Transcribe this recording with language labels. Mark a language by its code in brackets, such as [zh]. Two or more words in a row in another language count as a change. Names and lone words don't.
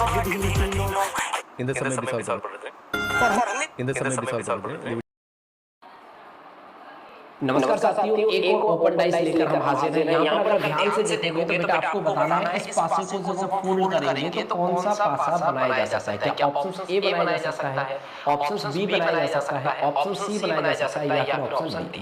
[ta] இந்த சமயம் எப்படி சால்வ் பண்றது இந்த சமயம் எப்படி சால்வ் பண்றது [hi] नमस्कार साथियों, एक और [en] open dice [hi] लेकर हम हाजिर हैं। यहाँ पर अगर ध्यान से देखोगे तो बेटा आपको बताना है इस पासे को जब फोल्ड करेंगे तो कौन सा पासा बनाया जा सकता है। क्या [en] option A [hi] बनाया जा सकता है, [en] option B [hi] बनाया जा सकता है, [en] option C [hi] बनाया जा सकता है या फिर [en] option D.